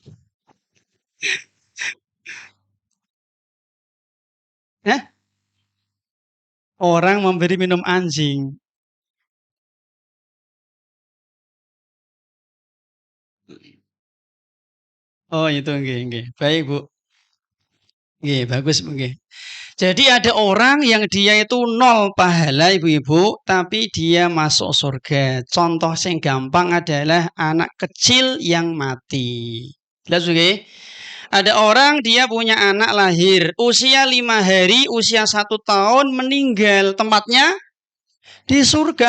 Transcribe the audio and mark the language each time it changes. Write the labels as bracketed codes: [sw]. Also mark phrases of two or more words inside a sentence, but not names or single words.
[id] Orang memberi minum anjing. Oh itu nggih. Baik Bu. Nggih, bagus nggih. Jadi ada orang yang dia itu 0 pahala ibu-ibu, tapi dia masuk surga. Contoh yang gampang adalah anak kecil yang mati. Jelas nggih? Ada orang dia punya anak lahir usia 5 hari, usia 1 tahun meninggal, tempatnya di surga.